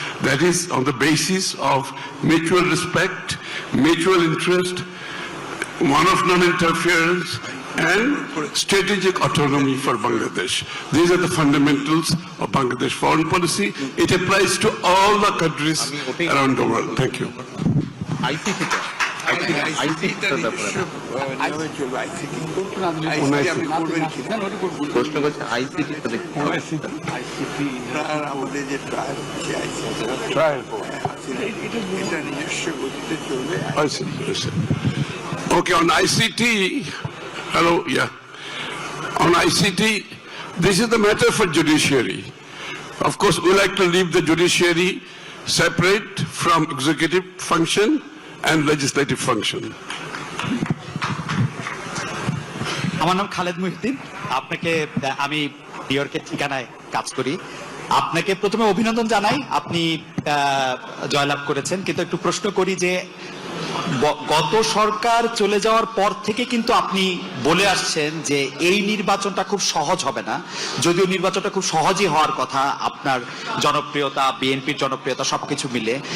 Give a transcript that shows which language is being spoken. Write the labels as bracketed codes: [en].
[en] That is on the basis of mutual respect, mutual interest, one of non-interference, and strategic autonomy for Bangladesh. These are the fundamentals of Bangladesh foreign policy. It applies to all the countries around the world. Thank you. [bn] ICT প্রশ্ন করছে ICT আমাদের যে trial এটা নিজস্ব গতিতে চলবে। [en] Okay, on ICT, hello, yeah. On ICT, this is the matter for judiciary. Of course, we like to leave the judiciary separate from executive function, and legislative function. [bn] আমার নাম খালেদ মুহিউদ্দিন। আপনাকে আমি নিউ ইয়র্কের ঠিকানায় কাজ করি। আপনাকে প্রথমে অভিনন্দন জানাই, আপনি জয়লাভ করেছেন, কিন্তু একটু প্রশ্ন করি যে গত সরকার চলে যাওয়ার পর থেকে কিন্তু আপনি বলে আসছেন যে এই নির্বাচনটা খুব সহজ হবে না, যদিও নির্বাচনটা খুব সহজই হওয়ার কথা, আপনার জনপ্রিয়তা, বিএনপির জনপ্রিয়তা সবকিছু মিলে।